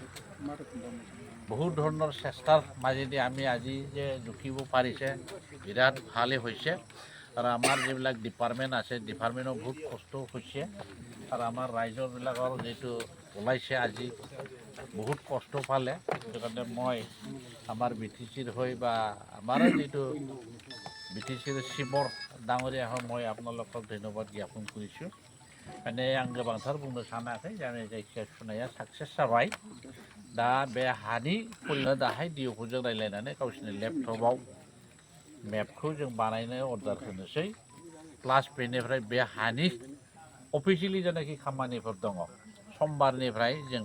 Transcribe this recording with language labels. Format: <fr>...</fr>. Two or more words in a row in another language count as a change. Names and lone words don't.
<as>বহুত ধৰণৰ চেষ্টাৰ মাজেদি আমি আজি যে জুখিব পাৰিছে বিৰাট ভালেই হৈছে আৰু আমাৰ যিবিলাক ডিপাৰ্টমেণ্ট আছে ডিপাৰ্টমেণ্টৰ বহুত কষ্ট হৈছে আৰু আমাৰ ৰাইজৰবিলাকৰ যিটো ওলাইছে আজি বহুত কষ্ট পালে সেইটো কাৰণে মই আমাৰ BTCৰ হৈ বা আমাৰ যিটো BTCৰ</as> <brx>शिबर डाङरिया</brx> <as>হয় মই আপোনালোকক ধন্যবাদ জ্ঞাপন কৰিছোঁ</as> <brx>माने आं गोबांथार बुंनो सानाखै जाने जायखिया सुनाया साक्सेस जाबाय दा बे हानि फरिनो दाहाय डिअफोरजों रायज्लायनानै गावसोरनि लेपटपआव मेपखौ जों बानायनो अर्डार होनोसै प्लास बेनिफ्राय बे हानि अफिसियेलि जानाखि खामानिफोर दङ समबारनिफ्राय जों</brx>